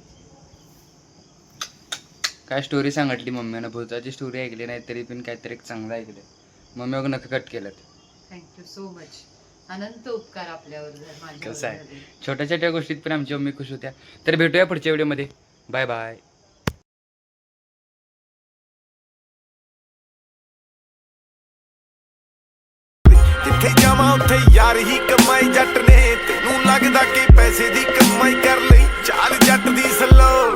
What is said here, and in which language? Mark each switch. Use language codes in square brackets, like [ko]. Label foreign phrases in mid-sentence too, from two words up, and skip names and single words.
[mr] काय स्टोरी सांगितली मम्मीनं, भूताची स्टोरी ऐकली नाही तरी पण काहीतरी चांगलं ऐकलं. मम्मी मग नक्की कट केलं. [en] thank you so much. [mr] अनंत उपकार आपल्यावर. कसं आहे, छोट्या छोट्या गोष्टीत पण आमची मम्मी खुश होत्या. तर भेटूया पुढच्या व्हिडिओमध्ये. [en] bye bye. [pa] ਜਿੱਥੇ ਜਾਵਾਂ ਉੱਥੇ ਯਾਰ ਹੀ ਕਮਾਈ ਜੱਟ ਨੇ ਤੈਨੂੰ ਲੱਗਦਾ ਕਿ ਪੈਸੇ ਦੀ ਕਮਾਈ ਕਰ ਲਈ ਚਾਲ ਜੱਟ ਦੀ ਸਲੋ